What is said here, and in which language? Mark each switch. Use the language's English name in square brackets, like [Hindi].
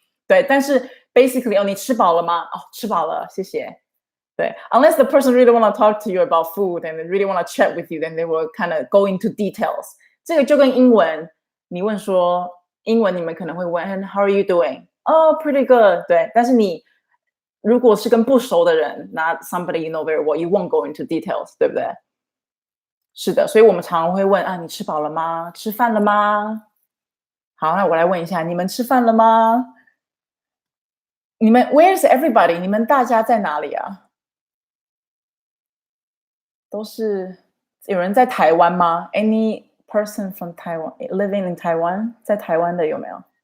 [Chinese] 对，但是 basically 你吃饱了吗？吃饱了，谢谢。 [English] 对， unless the person really want to talk to you about food and they really want to chat with you, then they will kind of go into details. [Chinese] 这个就跟英文，你问说英文，你们可能会问 How are you doing? [English] Oh, pretty good. [Chinese] 对，但是你如果是跟不熟的人 not somebody you know very well, you won't go into details, 对不对？是的，所以我们常常会问啊，你吃饱了吗？吃饭了吗？好，那我来问一下，你们吃饭了吗？ [English] 你们 Where's everybody？ [Chinese] 你们大家在哪里啊？都是有人在台湾吗 ？ Any person from Taiwan living in Taiwan？在台湾的有没有？